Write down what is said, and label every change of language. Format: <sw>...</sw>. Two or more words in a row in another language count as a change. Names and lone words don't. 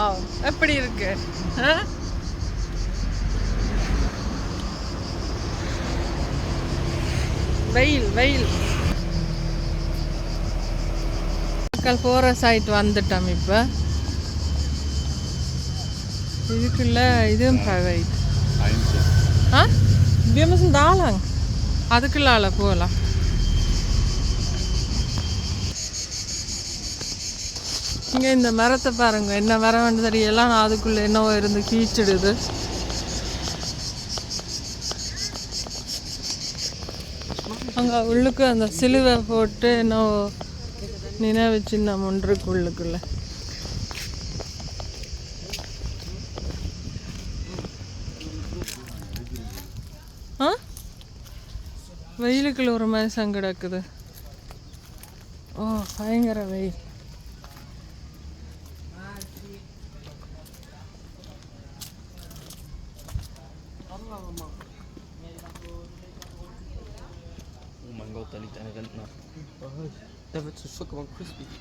<ta>எப்படி இருக்கு? வெயில் வெயில். மக்கள் போகிற சைட் வந்துட்டோம் இப்போ. இதுக்குள்ள இதுவும் ப்ரைவேட்.</ta> <de>Wir müssen da lang.</de> <ta>அதுக்குள்ளால போகலாம். இங்கே இந்த மரத்தை பாருங்க, என்ன மரம் தெரியலாம். அதுக்குள்ளே என்னவோ இருந்து கீச்சிடுது. அங்கே உள்ளுக்கு அந்த சிலுவை போட்டு என்னவோ நினைவு சின்னம் ஒன்றுக்கு உள்ளுக்குள்ள. வெயிலுக்குள்ள ஒரு மாதிரி சங்கடக்குது. ஓ, பயங்கர வெயில்.</ta> <de>Oh mein Gott, da liegt ein Rentner. Der wird zu Schock, aber crispy.</de>